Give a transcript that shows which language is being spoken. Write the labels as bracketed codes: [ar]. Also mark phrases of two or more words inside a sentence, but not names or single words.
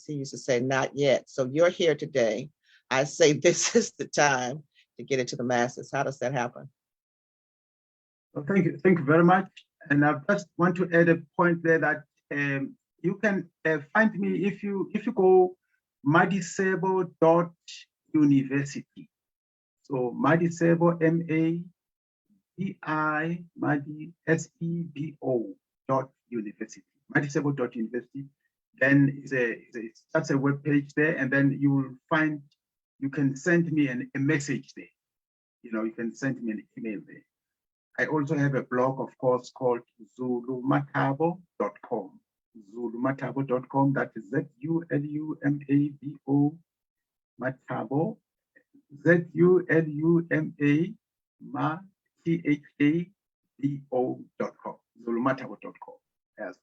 [en] He used to say, not yet. So you're here today. I say, this is the time to get it to the masses. How does that happen? Well, thank you very much. And I just want to add a point there that you can find me if you go madisebo.university. So Madisebo, MADISEBO.university. Madisebo.university. Then that's a web page there, and then you will find, you can send me a message there. You know, you can send me an email there. I also have a blog, of course, called zulumatabo.com. Zulumatabo.com, that is ZULUMABO Matabo, ZULUMATHABO.com, zulumatabo.com as well.